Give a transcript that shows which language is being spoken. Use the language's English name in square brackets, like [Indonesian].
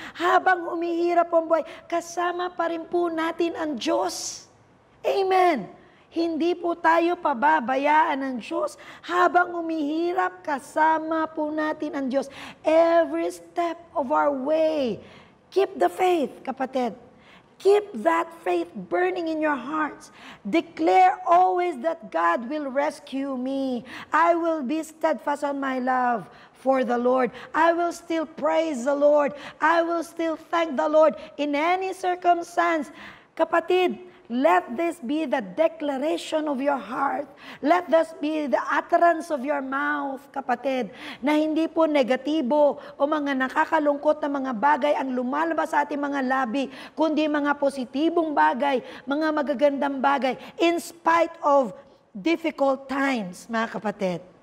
[Filipino] Habang umihirap po ang buhay, kasama pa rin po natin ang Diyos. Amen. Hindi po tayo pababayaan ng Diyos. Habang umihirap, kasama po natin ang Diyos. [English] Every step of our way. Keep the faith, kapatid. Keep that faith burning in your hearts. Declare always that God will rescue me. I will be steadfast on my love for the Lord. I will still praise the Lord. I will still thank the Lord in any circumstance. Kapatid, let this be the declaration of your heart. Let this be the utterance of your mouth, [Filipino] kapatid, na hindi po negatibo o mga nakakalungkot na mga bagay ang lumalabas sa ating mga labi, kundi mga positibong bagay, mga magagandang bagay, [English] in spite of difficult times, [Filipino] mga kapatid.